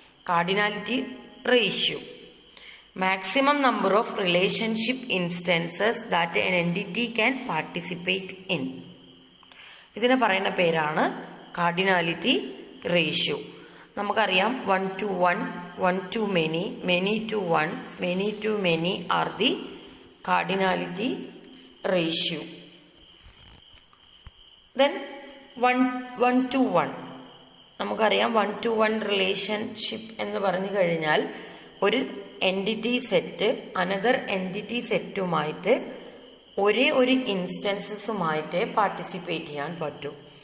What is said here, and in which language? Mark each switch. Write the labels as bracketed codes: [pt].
[en] Cardinality ratio: maximum number of relationship instances that an entity can participate in. [ml] ഇതിനെ പറയുന്ന പേരാണ് cardinality ratio. നമുക്കറിയാം [en] 1 to 1, 1 to many, many to 1, many to many are the cardinality ratio. Then 1 to 1, [ml] നമുക്കറിയാം 1 to 1 relationship എന്ന് പറഞ്ഞു കഴിഞ്ഞാൽ ഒരു entity set another entity സെറ്റുമായിട്ട് ഒരേ ഒരു ഇൻസ്റ്റൻസസുമായിട്ട് പാർട്ടിസിപ്പേറ്റ് ചെയ്യാൻ പറ്റും.